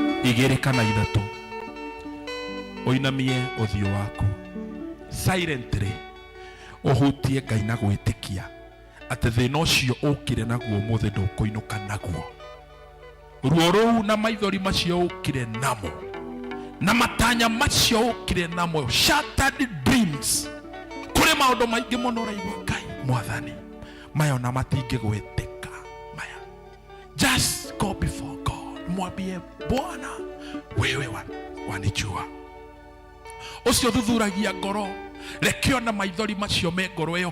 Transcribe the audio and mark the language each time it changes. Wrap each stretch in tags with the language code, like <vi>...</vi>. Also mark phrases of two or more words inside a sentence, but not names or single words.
<ki>igĩrĩ kana ithatũ ũinamie ũthiũ waku silently ũhutie Ngai na gwĩtĩkia atĩ thĩna ũcio ũkire naguo mũthĩ ndũkũinũka naguo. Ruo rũu na maithori macio ũkire namo na matanya macio ũkire namo,</ki> <en>shattered dreams,</en> <ki>kũrĩ maũndũ maingĩ mũno ũraigua Ngai Mwathani maya ona matingĩgwĩtĩka maya.</ki> <en>Just go before God,</en> <sw>mwambie Bwana wewe wanijua.</sw> <ki>Ũcio thuthuragia ngoro, reke ona maithori macio me ngoro ĩyo.</ki>